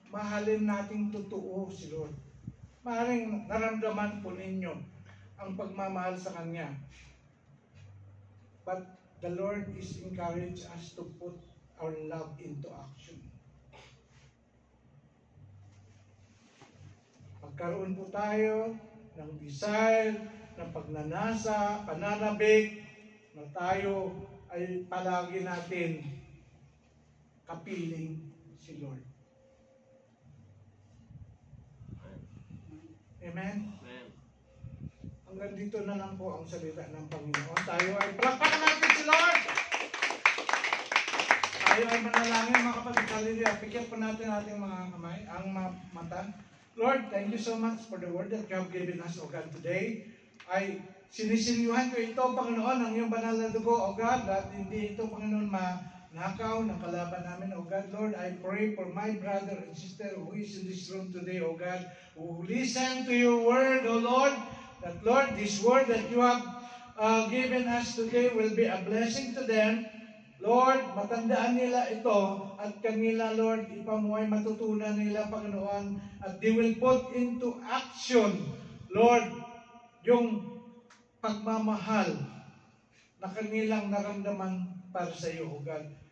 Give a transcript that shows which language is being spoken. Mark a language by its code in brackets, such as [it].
[tl] Mahalin nating totoo si Lord. Mahalin naramdaman po ninyo ang pagmamahal sa Kanya. [en] But the Lord is encourage us to put our love into action. [tl] Magkaroon po tayo ng desire, ng pagnanasa, pananabik, na tayo ay palagi natin kapiling si Lord. Amen? Amen. Hanggang dito na lang po ang salita ng Panginoon. Tayo ay palakpakan natin si Lord! Tayo ay manalangin, mga kapatid. Hallelujah. Pikit po natin ating mga kamay, ang mga mata. [en] Lord, thank you so much for the word that you have given us, O God, today. [tl] Ay sinisinyuhan ko ito, Panginoon, ang iyong banal na dugo, [en] O God, [tl] at hindi ito, Panginoon, manakaw ng kalaban namin, O God. [en] Lord, I pray for my brother and sister who is in this room today, O God, who listen to your word, O Lord, that, Lord, this word that you have given us today will be a blessing to them. [tl] Lord, matandaan nila ito at kanila, Lord, ipamuhay matutunan nila, Panginoon, at [en] they will put into action, [tl] Lord, yung pagmamahal na kanilang naramdaman para sa iyo, [en] O God.